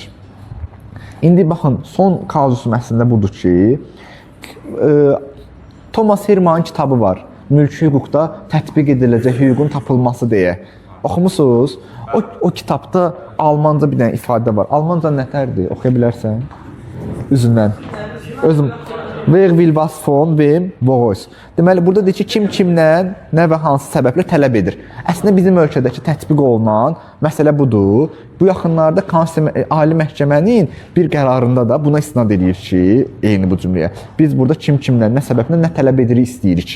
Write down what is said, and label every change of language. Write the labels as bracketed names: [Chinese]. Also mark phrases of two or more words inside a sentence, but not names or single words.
[Azerbaijani] İndi baxın, son kazusum əslində budur ki, Thomas Herman'ın kitabı var. Mülki hüquqda tətbiq ediləcək hüququn tapılması deyə. Oxumusunuz? O kitabda Almanca bir dənə ifadə var. Almanca nətərdir? Oxuya bilərsən? Üzündən. Özüm. [German] Wer will was von wem woraus. [Azerbaijani] Deməli, burada deyir ki, kim kimdən, nə və hansı səbəblə tələb edir. Əslində bizim ölkədəki tətbiq olunan məsələ budur. Bu yaxınlarda Ali Məhkəmənin bir qərarında da buna istinad edir ki, eyni bu cümləyə. Biz burada kim kimdən, nə səbəblə, nə tələb edirik, istəyirik.